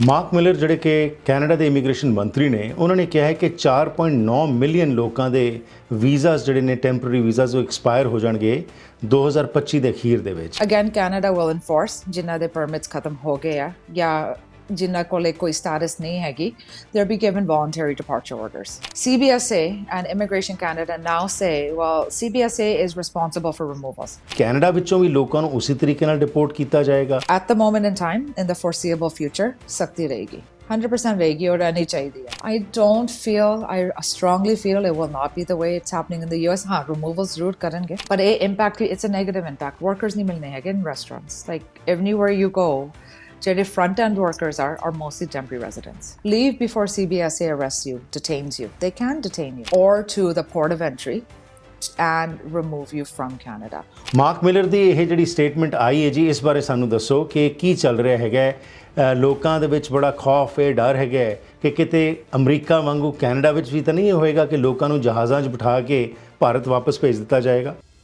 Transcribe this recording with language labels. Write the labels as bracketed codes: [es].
[pa] Mark miller ਜਿਹੜੇ ਕਿ Canada ਦੇ ਇਮੀਗ੍ਰੇਸ਼ਨ ਮੰਤਰੀ ਨੇ, ਉਹਨਾਂ ਨੇ ਕਿਹਾ ਹੈ ਕਿ 4.9 ਮਿਲੀਅਨ ਲੋਕਾਂ ਦੇ ਵੀਜ਼ਾਸ ਜਿਹੜੇ ਨੇ ਟੈਂਪਰੇਰੀ ਵੀਜ਼ਾਸ ਉਹ ਐਕਸਪਾਇਰ ਹੋ ਜਾਣਗੇ 2025 ਦੇ ਅਖੀਰ ਦੇ ਵਿੱਚ। [en] Again, Canada will enforce [pa] ਜਿਨ੍ਹਾਂ ਦੇ permits ਖਤਮ ਹੋ ਗਏ ਆ ਜਾਂ ਜਿਨ੍ਹਾਂ ਕੋਲੇ ਕੋਈ status ਨਹੀਂ ਹੈਗੀ, [en] they'll be given voluntary departure orders. CBSA and Immigration Canada now say, well, CBSA is responsible for removals. [pa] Canada ਵਿੱਚੋਂ ਵੀ ਲੋਕਾਂ ਨੂੰ ਉਸੇ ਤਰੀਕੇ ਨਾਲ ਡਿਪੋਰਟ ਕੀਤਾ ਜਾਏਗਾ। [en] At the moment in time, in the foreseeable future, [pa] ਸਖਤੀ ਰਹੇਗੀ। [en] 100% [pa] ਰਹੇਗੀ ਔਰ ਰਹਿਣੀ ਚਾਹੀਦੀ ਹੈ। [en] I strongly feel it will not be the way it's happening in the US. ਹਾਂ, removals [pa] ਜ਼ਰੂਰ ਕਰਨਗੇ, [en] but ਇਹ impact, it's a negative impact. Workers [pa] ਨਹੀਂ ਮਿਲਣੇ ਹੈਗੇ [en] in restaurants. Like anywhere you go, [pa] ਜਿਹੜੇ [en] front end workers are mostly temporary residents. Leave before CBSA arrests you, detains you. They can detain you. Or to the port of entry and remove you from Canada. [pa] Mark miller ਦੀ ਇਹ ਜਿਹੜੀ statement ਆਈ ਹੈ ਜੀ, ਇਸ ਬਾਰੇ ਸਾਨੂੰ ਦੱਸੋ ਕਿ ਕੀ ਚੱਲ ਰਿਹਾ ਹੈਗਾ। ਲੋਕਾਂ ਦੇ ਵਿੱਚ ਬੜਾ ਖੌਫ ਹੈ, ਡਰ ਹੈਗਾ ਕਿ ਕਿਤੇ ਅਮਰੀਕਾ ਵਾਂਗੂ ਕੈਨੇਡਾ ਵਿੱਚ ਵੀ ਤਾਂ ਨਹੀਂ ਹੋਏਗਾ ਕਿ ਲੋਕਾਂ ਨੂੰ ਜਹਾਜ਼ਾਂ 'ਚ ਬਿਠਾ ਕੇ ਭਾਰਤ ਵਾਪਸ ਭੇਜ ਦਿੱਤਾ ਜਾਏਗਾ।